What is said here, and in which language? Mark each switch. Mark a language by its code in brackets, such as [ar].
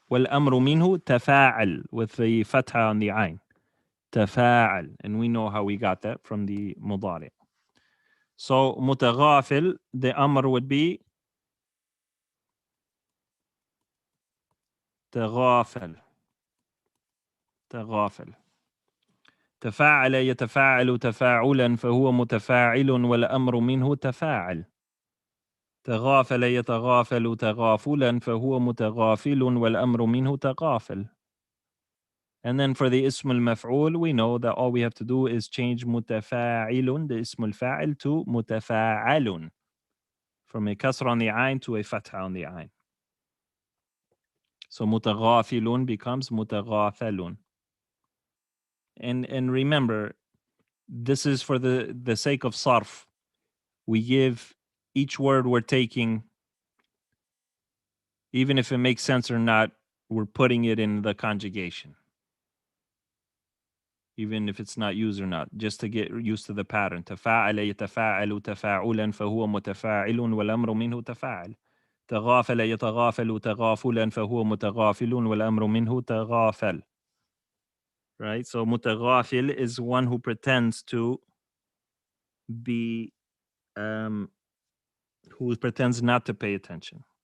[ar] والأمر منه تفاعل [en] with the fatha on the ayn. [ar] تفاعل. [en] And we know how we got that from the مضارع. So متغافل, the amr would be تغافل. [ar] تغافل. تفاعل يتفاعل تفاعلا فهو متفاعل والأمر منه تفاعل. تغافل يتغافل تغافلا فهو متغافل والأمر منه تغافل. [en] And then for the اسم المفعول, we know that all we have to do is change متفاعل, the اسم الفاعل, to متفاعل. From a kasra on the ayn to a fatha on the ayn. So متغافل becomes متغافل. And remember, this is for the sake of sarf. We give each word we're taking, even if it makes sense or not, we're putting it in the conjugation. Even if it's not used or not, just to get used to the pattern. [ar] تفاعل يتفاعل تفاعلا فهو متفاعل والأمر منه تفاعل. تغافل يتغافل تغافلا فهو متغافل والأمر منه تغافل. [en] Right? So متغافل is one who pretends to be, who pretends not to pay attention.